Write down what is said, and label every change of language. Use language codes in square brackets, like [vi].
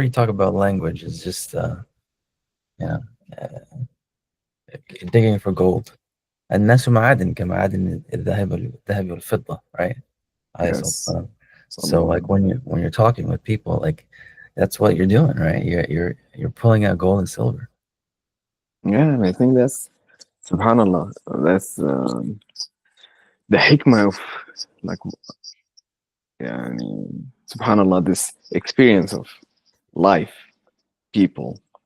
[en] you talk about language, it's just you know uh, digging for gold. [ar] الناس معادن كمعادن الذهب والفضة, [en] right? [ar] عليه الصلاة [en] Yes. [ar] والسلام. [en] So like [ar] Sallallahu. [en] when you're talking with people, like that's what you're doing, right? You're pulling out gold and silver. Yeah, and I think that's subhanallah. That's the hikmah of like يعني, subhanallah, this experience of life, people.